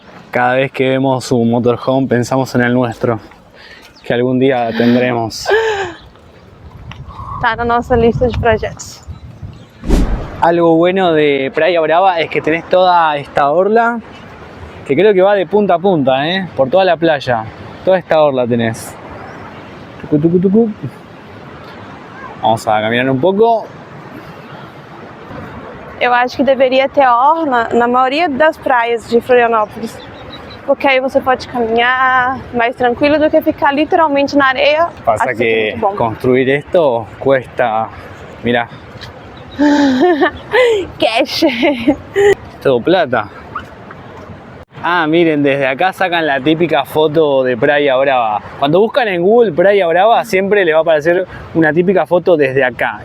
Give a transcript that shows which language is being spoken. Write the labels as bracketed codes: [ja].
[es] Cada vez que vemos un motorhome pensamos en el nuestro, que algún día tendremos. [pt] Tá na nossa lista de projetos. [es] Algo bueno de Praia Brava es que tenés toda esta orla, que creo que va de punta a punta, por toda la playa. Toda esta orla tenés. Tucu, tucu, tucu. Vamos a caminar un pouco. [pt] Eu acho que deveria ter orla na maioria das praias de Florianópolis. Porque aí você pode caminhar mais tranquilo do que ficar literalmente na areia. [es] Pasa que construir esto cuesta, mirá. [en] Cash. [es] Todo plata. Ah, miren, desde acá sacan la típica foto de Praia Brava. Cuando buscan en Google Praia Brava siempre les va a aparecer una típica foto desde acá.